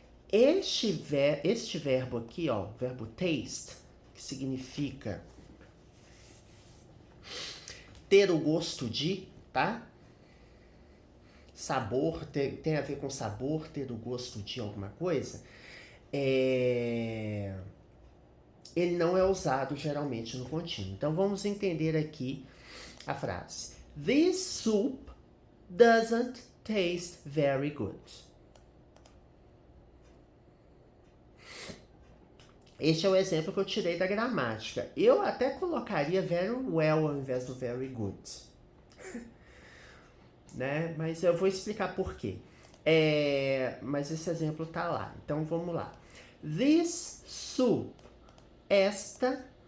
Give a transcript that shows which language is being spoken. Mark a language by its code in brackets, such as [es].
[pt] Este verbo aqui, ó, verbo taste, que significa ter o gosto de, tá? Sabor, tem a ver com sabor, ter o gosto de alguma coisa. Ele não é usado geralmente no contínuo. Então vamos entender aqui a frase. [en] This soup doesn't taste very good. [pt] Este é o exemplo que eu tirei da gramática. Eu até colocaria very well ao invés do very good. Né? Mas eu vou explicar por quê. Mas esse exemplo tá lá. Então vamos lá. This soup. Esta.